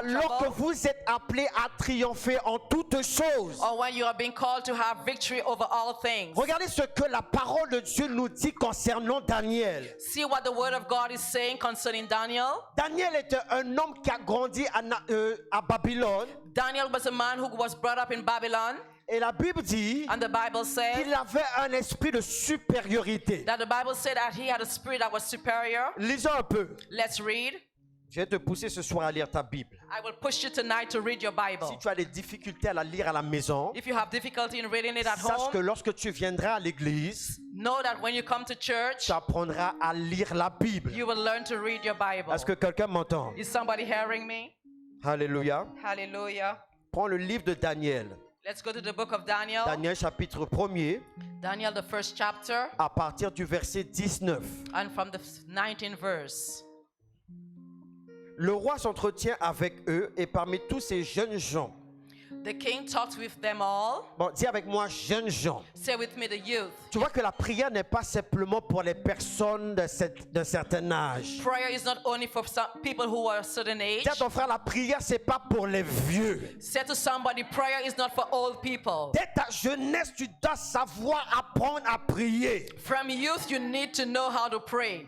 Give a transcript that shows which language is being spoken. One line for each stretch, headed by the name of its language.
French: Alors que
English: trouble.
French: vous êtes appelés à triompher en toutes choses.
English: Or when you are being called to have victory over all things.
French: Regardez ce que la parole de Dieu nous dit concernant Daniel.
English: See what the word of God is saying concerning Daniel.
French: Daniel était un homme qui a grandi à Babylone.
English: Daniel was a man who was brought up in Babylon.
French: Et la Bible dit
English: And the Bible said
French: qu'il avait un esprit de supériorité.
English: that the Bible said that he had a spirit that was superior.
French: Lisons un peu.
English: Let's read.
French: Je vais te pousser ce soir à lire ta Bible.
English: I will push you tonight to read your Bible.
French: Si tu as des difficultés à la lire à la maison,
English: If you have difficulty in reading it at
French: sache que
English: home,
French: lorsque tu viendras à l'église,
English: know that when you come to church,
French: tu apprendras à lire la Bible.
English: you will learn to read your Bible.
French: Est-ce que quelqu'un m'entend?
English: Is somebody hearing me?
French: Alléluia.
English: Hallelujah.
French: Prends le livre de Daniel.
English: Let's go to the book of Daniel.
French: Daniel chapitre 1er,
English: Daniel, the first chapter,
French: à partir du verset 19.
English: and from the 19th verse.
French: Le roi s'entretient avec eux et parmi tous ces jeunes gens.
English: The king talked with them all.
French: Bon, dis avec moi, jeunes gens.
English: Say with me, the youth.
French: Tu vois que la prière n'est pas simplement pour les personnes d'un certain âge.
English: Prayer is not only for some people who are a certain age.
French: Dis à ton frère, la prière, c'est pas pour les vieux.
English: Say to somebody, prayer is not for old people.
French: Dès ta jeunesse, tu dois savoir apprendre à prier.
English: From youth, you need to know how to pray.